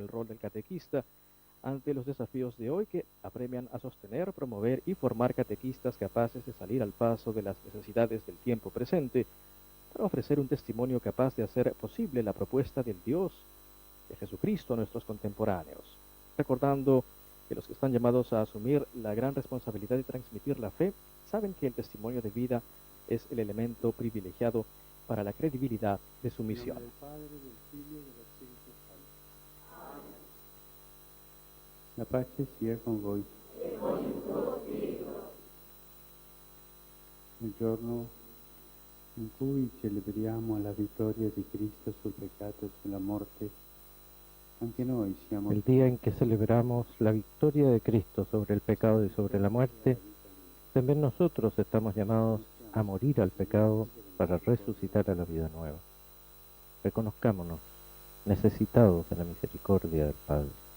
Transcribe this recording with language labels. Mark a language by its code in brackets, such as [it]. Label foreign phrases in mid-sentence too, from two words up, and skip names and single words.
[es] el rol del catequista ante los desafíos de hoy que apremian a sostener, promover y formar catequistas capaces de salir al paso de las necesidades del tiempo presente para ofrecer un testimonio capaz de hacer posible la propuesta del Dios de Jesucristo a nuestros contemporáneos, recordando que los que están llamados a asumir la gran responsabilidad de transmitir la fe saben que el testimonio de vida es el elemento privilegiado para la credibilidad de su misión. [it] Del Padre, del Figlio e dello Spirito Santo. La pace sia con voi. Il giorno in cui celebriamo la vittoria di Cristo sul peccato e sulla morte, anche noi siamo [es] El día en que celebramos la victoria de Cristo sobre el pecado y sobre la muerte, también nosotros estamos llamados a morir al pecado para resucitar a la vida nueva. Reconozcámonos necesitados de la misericordia del Padre.